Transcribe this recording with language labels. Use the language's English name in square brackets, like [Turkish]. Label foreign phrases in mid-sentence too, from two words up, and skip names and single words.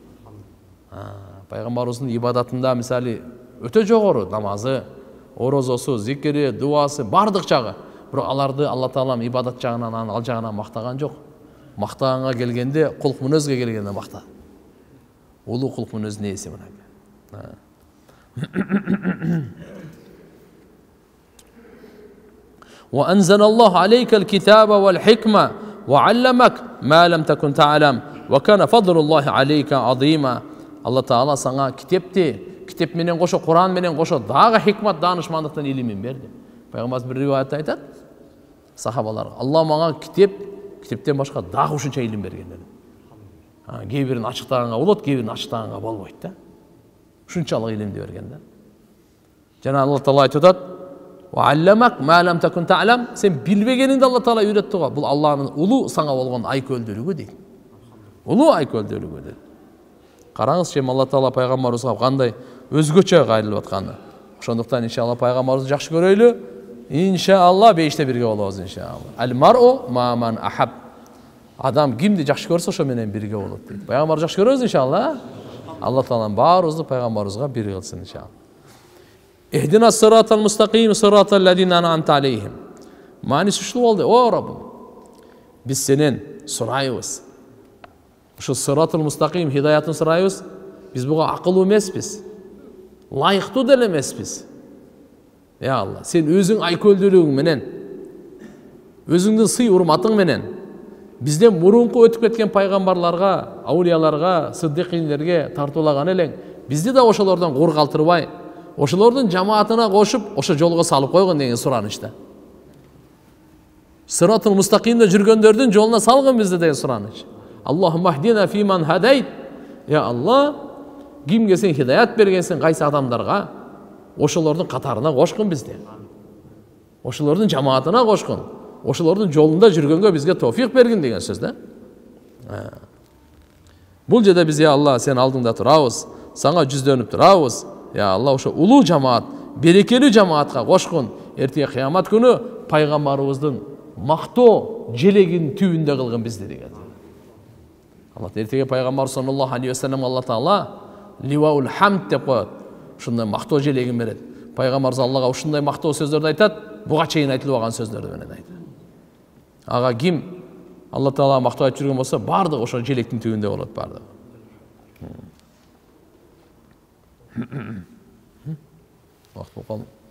[Kyrgyz] Пайгамбарыбыздын ибадатында мисалы өтө жогору, намазы, орозосу, зикири, дуасы, бардык жагы. Бирок аларды Алла Таалам ибадат жагынан, ал жагынан мактаган жок. Мактаганга келгенде, кулк мүнөзгө келгенде макта. Улуу кулк мүнөздүн ээси мына. [Arabic] وأنزل الله عليك الكتاب والحكمة وعلمك ما لم تكن تعلم وكان فضل الله عليك عظيما. [Kyrgyz] Алла Таала саңа китеп менен кошо, Кур'ан менен кошо дагы хикмат, данышмандыктын илимин берди. Пайгамбарыбыз бир риваятта айтат, сахабаларга: Алла мага китептен башка дагы ушунча илим берген dedi. Кээ бирин ачыктаганга болот, кээ бирин ачыктаганга болбойт да. Ушунчалык илимди берген да. Жана Алла Таала айтып атат: [Arabic] "وعلمك ما لم تكن تعلم", [Kyrgyz] сен билбегениңди Алла Таала үйрөттү го. Бул Алланын улуу саңа болгон айкөлдүүлүгү дейт. Улуу айкөлдүүлүгү дейт. Караңыз, чем Алла Таала пайгамбарыбызга кандай өзгөчө кайрылып атканы. Ошондуктан иншалла пайгамбарыбызды жакшы көрөйлү. Иншалла бейиште бирге болобуз иншалла. [Arabic] المرء مع من أحب. [Kyrgyz] Адам кимди жакшы көрсө ошо менен бирге болот дейт. Пайгамбарды жакшы көрөбүз иншалла. Алла Таалам баарыбызды пайгамбарыбызга бир кылсын иншалла. [Arabic] اهدنا الصراط المستقيم صراط الذين أنعمت عليهم. [Kyrgyz] Мааниси ушул болду. О Раббым, биз сенен сурайбыз. Ушу [Arabic] الصراط المستقيم [Kyrgyz] хидаяатын сурайбыз. Биз буга акылуу эмеспиз. Лайыктуу деле эмеспиз. Я Алла, сен өзүң айкөлдүүлүгүң менен, өзүңдүн сый урматың менен бизден мурунку өтүп кеткен пайгамбарларга, аулияларга, сыддыкиндерге тартуулаган элең, бизди да ошолордон кур калтырбай, ошолордун жамаатына кошуп, ошо жолго салып койгон деген суранычта. Сыратыл мустакимде жүргөндөрдүн жолуна салгын бизди деген сураныч. [Arabic] اللهم اهدنا فيمن هديت. [Kyrgyz] Я Алла, кимге сен хидаят бергенсиң, кайсы адамдарга, ошолордун катарына кошкун бизди. Ошолордун жамаатына кошкун. Ошолордун жолунда жүргөнгө бизге товфик бергин деген сөз да. Бул жерде биз, я Алла, сен алдыңда турабыз, сага жүздөнүп турабыз. Я Алла, ошо улуу жамаат, берекелүү жамаатка кошкун. Эртеге кыямат күнү пайгамбарыбыздын мактоо желегин түбүндө кылгын бизди деген. Алла эртеге пайгамбар [Arabic] صلى الله عليه وسلم [Kyrgyz] Алла Таала [Arabic] لواء الحمد [Kyrgyz] деп коет. Ушундай мактоо желегин берет. Пайгамбар Аллага ушундай мактоо сөздөрдү айтат, буга чейин айтылып алган сөздөрдү менен айтат. Ага ким Алла Таала мактоо айтып жүргөн болсо, бардык ошо желектин түбүндө болот бардык. Вакыт болуп калды.